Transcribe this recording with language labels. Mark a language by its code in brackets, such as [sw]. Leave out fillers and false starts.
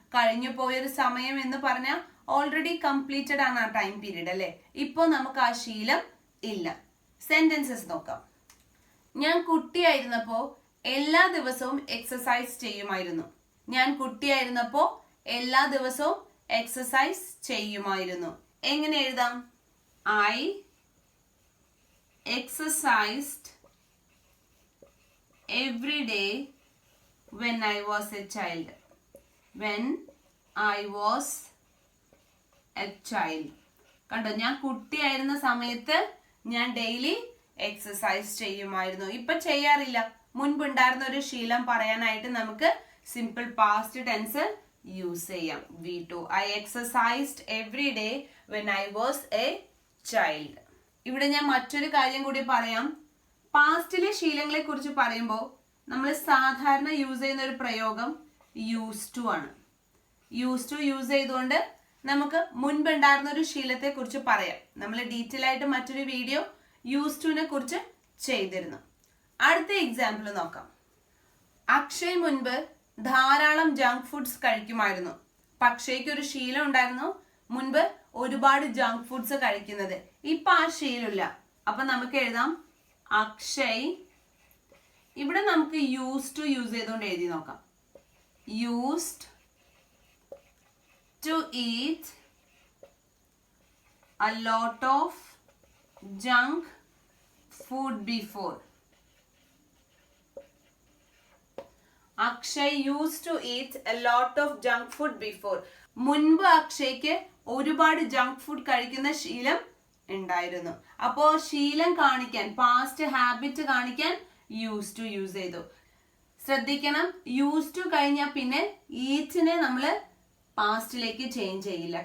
[ml] കഴിഞ്ഞു പോയൊരു സമയം എന്ന് പറഞ്ഞാൽ ഓൾറെഡി കംപ്ലീറ്റഡ് ആണ് ആ ടൈം പീരീഡ് അല്ലെ? ഇപ്പോ നമുക്ക് ആ ശീലം ഇല്ല. സെന്റൻസസ് നോക്കാം. ഞാൻ കുട്ടിയായിരുന്നപ്പോ എല്ലാ ദിവസവും എക്സസൈസ് ചെയ്യുമായിരുന്നു. ഞാൻ കുട്ടിയായിരുന്നപ്പോ എല്ലാ ദിവസവും എക്സസൈസ് ചെയ്യുമായിരുന്നു. എങ്ങനെ എഴുതാം? [en] I exercised every day when I was a child. When I was a child. [ml] കണ്ടോ, ഞാൻ കുട്ടിയായിരുന്ന സമയത്ത് ഞാൻ ഡെയിലി എക്സസൈസ് ചെയ്യുമായിരുന്നു. ഇപ്പൊ ചെയ്യാറില്ല. മുൻപുണ്ടായിരുന്ന ഒരു ശീലം പറയാനായിട്ട് നമുക്ക് സിമ്പിൾ പാസ്റ്റ് ടെൻസ് യൂസ് ചെയ്യാം. V2. [en] I exercised every day when I was a child. [ml] ഇവിടെ ഞാൻ മറ്റൊരു കാര്യം കൂടി പറയാം. പാസ്റ്റിലെ ശീലങ്ങളെ കുറിച്ച് പറയുമ്പോൾ നമ്മൾ സാധാരണ യൂസ് ചെയ്യുന്ന ഒരു പ്രയോഗം യൂസ് ടു ആണ്. യൂസ് ടു യൂസ് ചെയ്തുകൊണ്ട് നമുക്ക് മുൻപുണ്ടായിരുന്ന ഒരു ശീലത്തെ കുറിച്ച് പറയാം. നമ്മൾ ഡീറ്റെയിൽ ആയിട്ട് മറ്റൊരു വീഡിയോ യൂസ് ടുവിനെ കുറിച്ച് ചെയ്തിരുന്നു. അടുത്ത എക്സാമ്പിൾ നോക്കാം. അക്ഷയ് മുൻപ് ധാരാളം ജങ്ക് ഫുഡ്സ് കഴിക്കുമായിരുന്നു. അക്ഷയ്ക്ക് ഒരു ശീലം ഉണ്ടായിരുന്നു മുൻപ് ഒരുപാട് ജങ്ക് ഫുഡ്സ് കഴിക്കുന്നത്. ഇപ്പൊ ആ ശീലമില്ല. അപ്പൊ നമുക്ക് എഴുതാം അക്ഷയ്. ഇവിടെ നമുക്ക് യൂസ് ടു യൂസ് ചെയ്തുകൊണ്ട് എഴുതി നോക്കാം. [en] Used to eat a lot of junk food before. Akshay used to eat a lot of junk food before. [ml] മുൻപ് അക്ഷയ്ക്ക് ഒരുപാട് ജങ്ക് ഫുഡ് കഴിക്കുന്ന ശീലം ഉണ്ടായിരുന്നു. അപ്പോൾ ശീലം കാണിക്കാൻ, പാസ്റ്റ് ഹാബിറ്റ് കാണിക്കാൻ യൂസ് ടു യൂസ് ചെയ്തു. ശ്രദ്ധിക്കണം, യൂസ് ടു കഴിഞ്ഞാൽ പിന്നെ ഈറ്റിനെ നമ്മൾ പാസ്റ്റിലേക്ക് ചേഞ്ച് ചെയ്യില്ല.